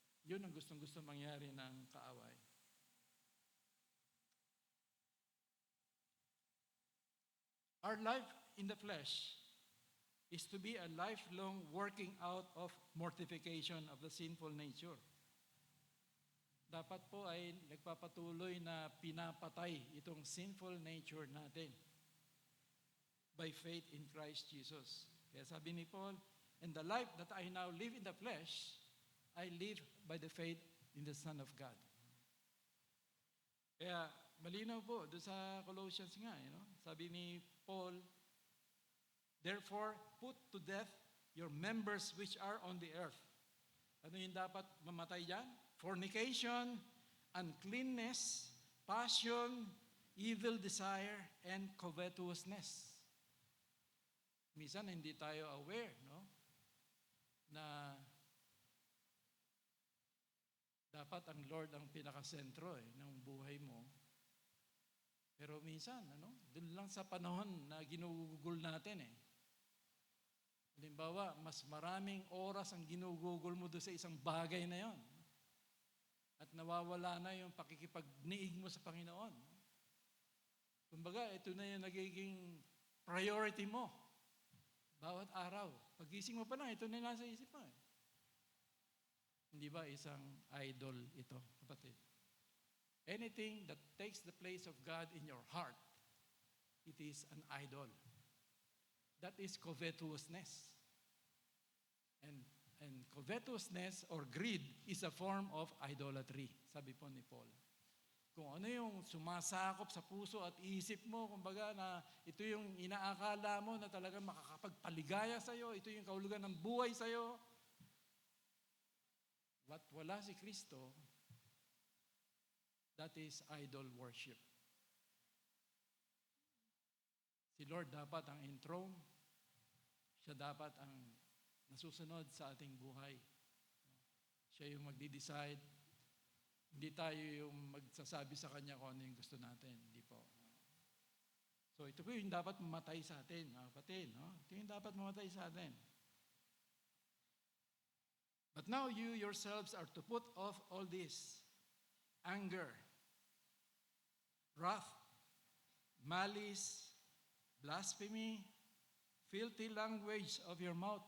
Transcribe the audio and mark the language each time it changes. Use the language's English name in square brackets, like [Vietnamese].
[Filipino] Yun ang gustong-gusto mangyari ng kaaway. [English] Our life in the flesh is to be a lifelong working out of mortification of the sinful nature. [Filipino] Dapat po ay nagpapatuloy na pinapatay itong sinful nature natin [English] by faith in Christ Jesus. [Filipino] Kaya sabi ni Paul, [English] "And the life that I now live in the flesh, I live by the faith in the Son of God." [Filipino] Kaya malinaw po doon sa Colossians nga, sabi ni Paul, [English] "Therefore, put to death your members which are on the earth." [Filipino] Ano yung dapat mamatay dyan? [English] Fornication, uncleanness, passion, evil desire, and covetousness. [Filipino] Minsan hindi tayo aware, na dapat ang Lord ang pinakasentro ng buhay mo. Pero minsan, doon lang sa panahon na ginugugol natin Halimbawa, mas maraming oras ang ginugugol mo doon sa isang bagay na yon. At nawawala na yung pakikipagniig mo sa Panginoon. Kumbaga, ito na yung nagiging priority mo. Bawat araw. Pagising mo pa lang, ito na yung nasa isip mo. Hindi ba isang idol ito, kapatid? [English] Anything that takes the place of God in your heart, it is an idol. That is covetousness. And covetousness or greed is a form of idolatry, [Filipino] sabi po ni Paul. Kung ano yung sumasakop sa puso at isip mo, kumbaga na ito yung inaakala mo na talagang makakapagpaligaya sa'yo, ito yung kahulugan ng buhay sa'yo, at wala si Kristo, [English] that is idol worship. [Filipino] Si Lord dapat ang enthroned, siya dapat ang nasusunod sa ating buhay. Siya yung magdi-decide. Hindi tayo yung magsasabi sa Kanya kung ano yung gusto natin. Hindi po. So ito po yung dapat mamatay sa atin, mga kapatid. Ito yung dapat mamatay sa atin. [English] But now you yourselves are to put off all this: anger, wrath, malice, blasphemy, filthy language of your mouth.